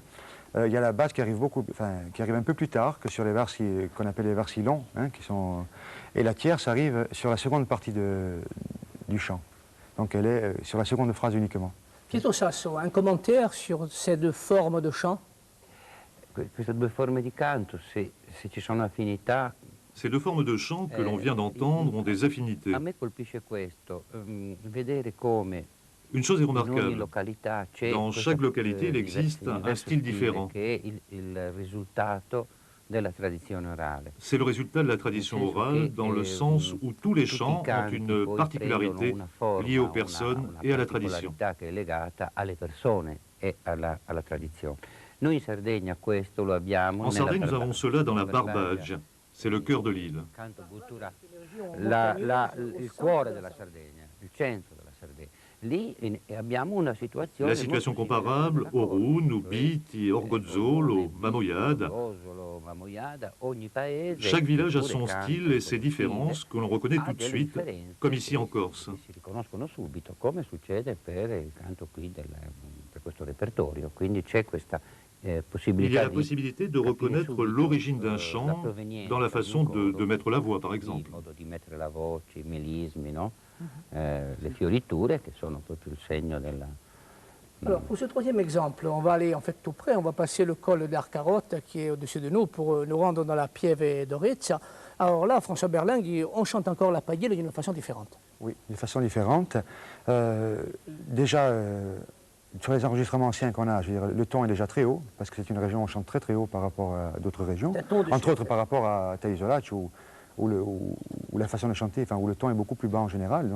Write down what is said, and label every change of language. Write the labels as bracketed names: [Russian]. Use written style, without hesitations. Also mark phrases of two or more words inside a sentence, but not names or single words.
[French] Il y a la basse qui arrive un peu plus tard que sur les vers qu'on appelle les vers si longs, hein, et la tierce arrive sur la seconde partie du chant. Donc elle est sur la seconde phrase uniquement. Pietro Sasso, un commentaire sur ces 2 formes de chant? [Italian] Queste 2 forme di canto, se ci sono affinità. [French] Ces 2 formes de chant que l'on vient d'entendre ont des affinités. [Italian] A me colpisce questo, vedere come [French] une chose est remarquable. Dans chaque localité, il existe un style différent. C'est le résultat de la tradition orale, dans le sens où tous les chants ont une particularité liée aux personnes et à la tradition. En Sardaigne, nous avons cela dans la Barbage. C'est le cœur de l'île. [Italian] Il cuore della Sardegna. il centro della Sardegna. Lì abbiamo una situazione... [French] La situation comparable au Roun, au Biti, Orgozzolo, Mamoiada. Chaque village a son style et ses différences que l'on reconnaît tout de suite, comme ici en Corse. [Italian] Si riconoscono subito, come succede per il canto qui per questo repertorio. Quindi c'è questa [French] Il y a la possibilité de reconnaître l'origine d'un chant dans la façon de mettre la voix, par exemple. [Italian] Il modo di mettere la voce, i melismi, no? Le fioriture che sono proprio il segno della... [French] Alors, pour ce troisième exemple, on va aller en fait tout près, on va passer le col d'Arcarotte qui est au-dessus de nous pour nous rendre dans la Pieve d'Orezza. Alors là, François Berling, on chante encore la paillette d'une façon différente. Oui, d'une façon différente. Déjà, sur les enregistrements anciens qu'on a, je veux dire, le ton est déjà très haut, parce que c'est une région où on chante très très haut par rapport à d'autres régions, entre autres par rapport à Taïsolach, où la façon de chanter, enfin, où le ton est beaucoup plus bas en général.